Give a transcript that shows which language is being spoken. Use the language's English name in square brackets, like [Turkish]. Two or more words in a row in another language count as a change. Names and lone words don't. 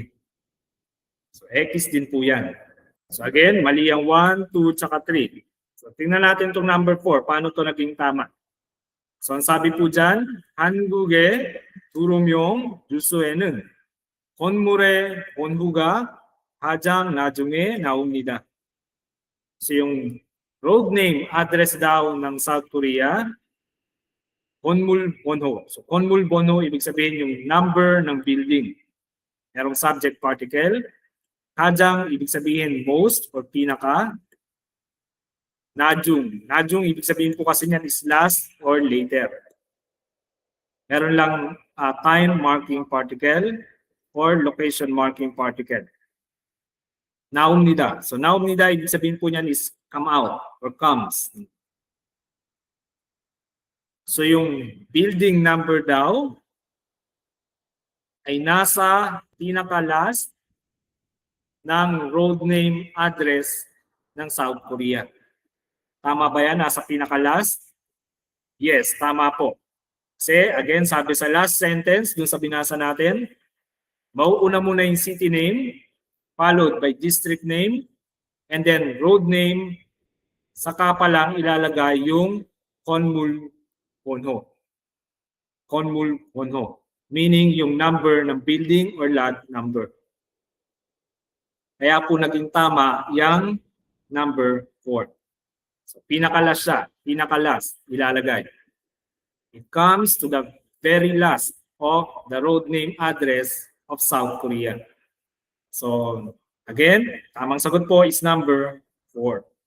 [Filipino] So X din po yan. So again, mali ang 1, 2, tsaka 3. So tingnan natin itong number 4. Paano ito naging tama? So ang sabi po dyan, [Korean] 한국의 도로명 주소에는 건물의 번호가 가장 나중에 나옵니다. [Filipino] So yung [English] road name, address [Filipino] daw ng South Korea, [Korean] 건물 번호. [Filipino] So [Korean] 건물 번호, [Filipino] ibig sabihin yung number ng building. Merong [English] subject particle. [Filipino] 가장, ibig sabihin [English] most or [Filipino] pinaka. 나중. 나중, ibig sabihin po kasi niyan [English] is last or later. Meron lang time marking particle or location marking particle. [Korean] 나옵니다. So 나옵니다, [Filipino] ibig sabihin po niyan [English] is come out or comes. [Filipino] So yung [English] building number [Filipino] daw ay nasa pinaka-last ng [English] road name address [Filipino] ng South Korea. Tama ba yan? Nasa pinaka-last? Yes, tama po. Kasi again, sabi sa [English] last sentence, [Filipino] dun sa binasa natin, mauuna muna yung [English] city name, followed by district name, and then road name, [Filipino] saka pa lang ilalagay yung [Korean] 건물 번호. 건물 번호. [Filipino] Meaning yung number ng building [English] or lot number. [Filipino] Kaya po naging tama yung number 4. So pinaka-last siya, pinaka-last ilalagay. [English] It comes to the very last of the road name address of South Korea. [Filipino] So again, tamang sagot po is number 4.